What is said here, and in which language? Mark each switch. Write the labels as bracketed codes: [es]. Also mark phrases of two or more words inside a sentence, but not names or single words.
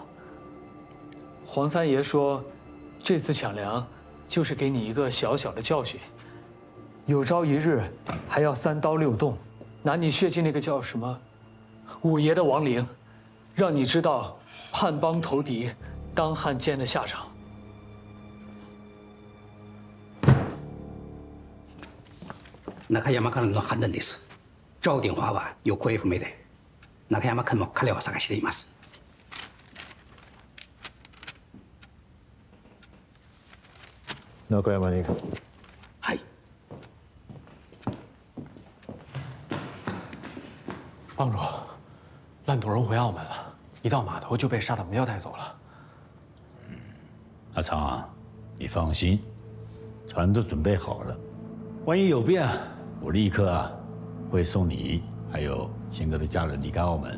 [zh] 黄三爷说，这次抢粮就是给你一个小小的教训，有朝一日还要3刀6洞，拿你血祭那个叫什么五爷的亡灵，让你知道叛帮投敌、当汉奸的下场。 [ja] 中山からの判断です。赵鼎華は行方不明で、中山君も彼を探しています。中山に行く。はい。 [zh] 帮主，烂赌人回澳门了，一到码头就被沙挡镖带走了。阿昌啊，你放心，船都准备好了，万一有变，我立刻会送你还有贤哥的家人离开澳门。